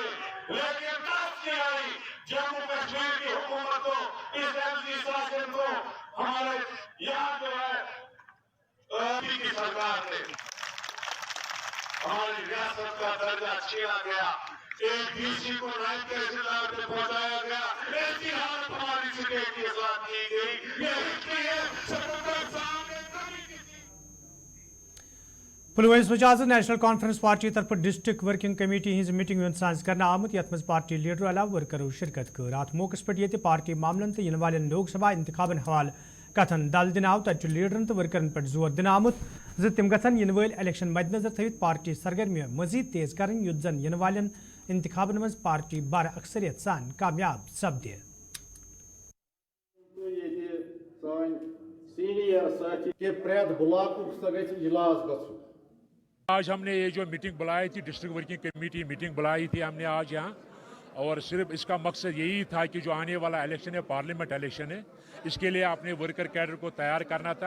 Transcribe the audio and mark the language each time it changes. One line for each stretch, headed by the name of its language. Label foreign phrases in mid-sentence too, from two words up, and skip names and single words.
Hindi: लेकिन दस की आई जम्मू कश्मीर की हुकूमत को, इस एमसी शासन को, हमारे यहाँ जो है की सरकार ने हमारी रियासत का दर्जा छीना गया। एक डीसी को नायब तहसीलदार पे पहुंचाया गया। ऐसी हालत हमारी स्टेट के साथ की गई। ये हिस्ट्री है। 77 साल में कभी किसी
Kashmiri: पुलवामा वजाज नेशनल कॉन्फ्रेंस पार्टी तरफ
English: district working committee
Kashmiri: हिंज मीटिंग साज कर आमुत यथ मज पार्टी लीडर अलाव वर्करों शिरकत कर। अत मौके पे ये पार्टी मामलन तो इन वाले लोकसभा इंतखाबन हवाले कथन दल दिन आव तत लीडरन तो वर्करन पे जोर दिन आमुत तम गन इन वल इलेक्शन मद्देनजर थवित पार्टी सरगर्मी मजीद तेज कर युद्ध जन इन वाले इंतखाबन मज पार्टी बार अक्सरियत सान कामयाब सपदे।
Hindi: आज हमने ये जो मीटिंग बुलाई थी,
English: district working committee meeting
Hindi: बुलाई थी हमने आज यहाँ, और सिर्फ इसका मकसद यही था कि जो आने वाला इलेक्शन है,
English: parliament election
Hindi: है, इसके लिए अपने
English: worker cadre
Hindi: को तैयार करना था।